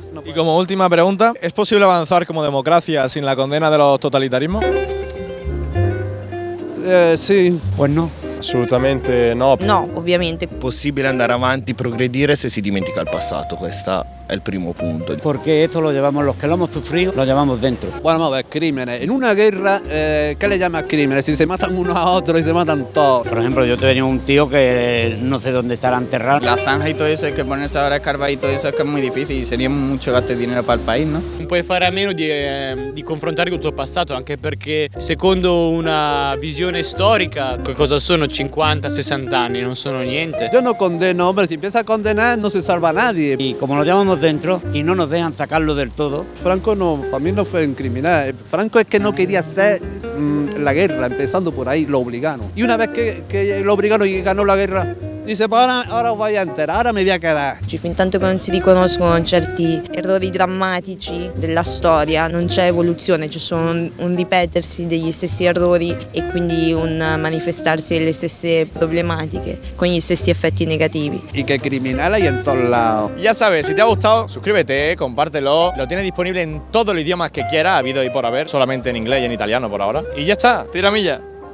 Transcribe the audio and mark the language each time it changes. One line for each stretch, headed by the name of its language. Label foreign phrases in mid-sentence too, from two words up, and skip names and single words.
Spanish: Y como última pregunta, ¿es posible avanzar como democracia sin la condena de los totalitarismos?
Italian: Sì.
Spanish: Pues no.
Italian: Assolutamente no. No, ovviamente. È possibile andare avanti, progredire se si dimentica il passato, questo è il primo punto.
Spanish: Porque esto lo llevamos, los que lo hemos sufrido, lo llevamos dentro. Bueno, vamos a ver, crímenes. En una guerra, ¿qué le llamas crímenes? Si se matan unos a otros y se matan todos. Por ejemplo, yo tenía un tío que no sé dónde estará enterrado. La zanja y todo eso, hay que ponerse ahora a escarbar y todo eso, es que es muy difícil y sería mucho gasto de dinero para el país, ¿no?
Italian: Non puoi fare a meno di confrontare con il tuo passato, anche perché secondo una visione storica, che cosa sono 50, 60 anni? Non sono niente.
Spanish: Yo no condeno, hombre, si empieza a condenar no se salva nadie. Y como lo llevamos dentro y no nos dejan sacarlo del todo. Franco no, para mí no fue un criminal. Franco es que no quería hacer la guerra, empezando por ahí, lo obligaron. Y una vez que lo obligaron y ganó la guerra, dice, pues ahora os voy a enterar, ahora me voy a quedar.
Italian: Fin tanto che non si riconoscono certi errori drammatici della storia, non c'è evoluzione, c'è solo un ripetersi degli stessi errori e quindi un manifestarsi delle stesse problematiche con gli stessi effetti negativi.
Spanish: Y que criminal hay en todos lados. Ya sabes, si te ha gustado, suscríbete, compártelo. Lo tienes disponible en todos los idiomas que quieras, habido y por haber, solamente en inglés y en italiano por ahora. Y ya está, tira milla.